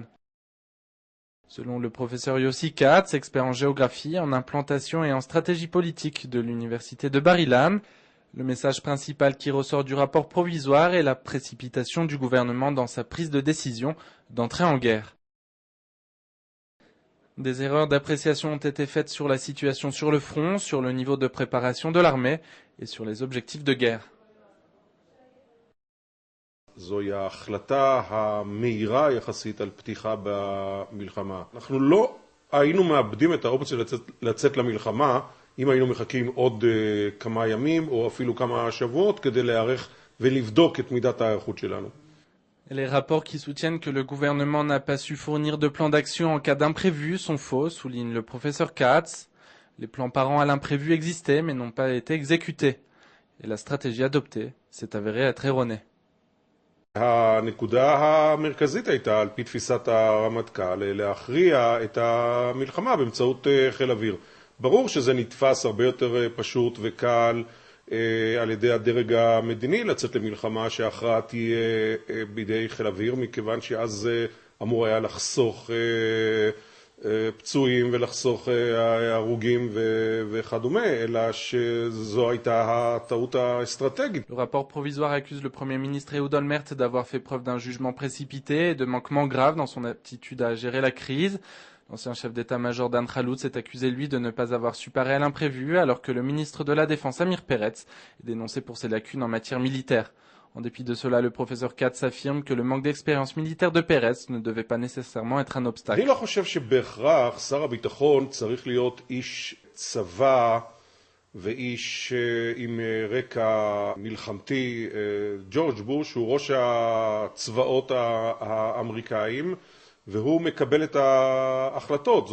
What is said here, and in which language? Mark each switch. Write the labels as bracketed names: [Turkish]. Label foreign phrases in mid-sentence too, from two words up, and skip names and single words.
[French] Selon le professeur Yossi Katz, expert en géographie, en implantation et en stratégie politique de l'université de Bar-Ilan, le message principal qui ressort du rapport provisoire est la précipitation du gouvernement dans sa prise de décision d'entrer en guerre. Des erreurs d'appréciation ont été faites sur la situation sur le front, sur le niveau de préparation de l'armée et sur les objectifs de guerre. [Hebrew] זוהי ההחלטה המהירה יחסית על פתיחה במלחמה. אנחנו לא היינו מאבדים את האופציה לצאת למלחמה אם היינו מחכים עוד כמה ימים או אפילו כמה שבועות כדי להיערך ולבדוק את מידת ההיערכות שלנו. [French] Les rapports qui soutiennent que le gouvernement n'a pas su fournir de plan d'action en cas d'imprévu sont faux, souligne le professeur Katz. Les plans parents à l'imprévu existaient mais n'ont pas été exécutés. Et la stratégie adoptée s'est avérée être erronée. [Hebrew] הנקודה המרכזית הייתה, על פי תפיסת הרמטכ"ל, להכריע את המלחמה באמצעות חיל אוויר. ברור שזה נתפס הרבה יותר פשוט וקל על ידי הדרג המדיני לצאת למלחמה שההכרעה תהיה בידי חיל אוויר, מכיוון שאז אמור היה לחסוך פצועים ולחסוך הרוגים וכדומה, אלא שזו הייתה הטעות האסטרטגית. [French] Le rapport provisoire accuse le Premier ministre Ehud Olmert d'avoir fait preuve d'un jugement précipité et de manquements graves dans son aptitude à gérer la crise. L'ancien chef d'état-major Dan Khaloutz est accusé, lui, de ne pas avoir su parer à l'imprévu, alors que le ministre de la Défense, Amir Peretz, est dénoncé pour ses lacunes en matière militaire. En dépit de cela, le professeur Katz affirme que le manque d'expérience militaire de Peretz ne devait pas nécessairement être un obstacle. [Hebrew] אני לא חושב שבהכרח שר הביטחון צריך להיות איש צבא ואיש עם רקע מלחמתי. ג'ורג' בוש הוא ראש הצבאות האמריקאים, והוא מקבל את ההחלטות.